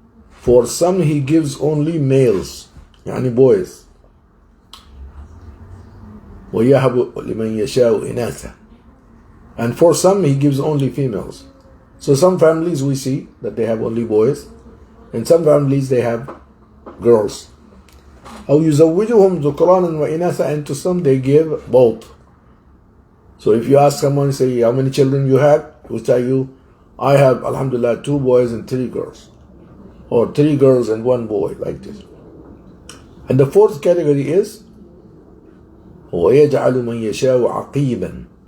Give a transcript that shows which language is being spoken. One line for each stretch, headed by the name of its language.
English: For some He gives only males, yani boys.
Arabic: وَيَهَبُ لِمَنْ يَشَاءُ إِنَاثًا.
English: And for some He gives only females. So some families we see that they have only boys, and some families they have girls.
Arabic: أو يزوجهم ذكرانا وإناثا.
English: And to some they give both. So if you ask someone, say, how many children you have? He will tell you, I have, alhamdulillah, 2 boys and 3 girls. Or 3 girls and 1 boy, like this. And the 4th category is
Arabic: وَيَجْعَلُ مَنْ يَشَاءُ عَقِيبًا.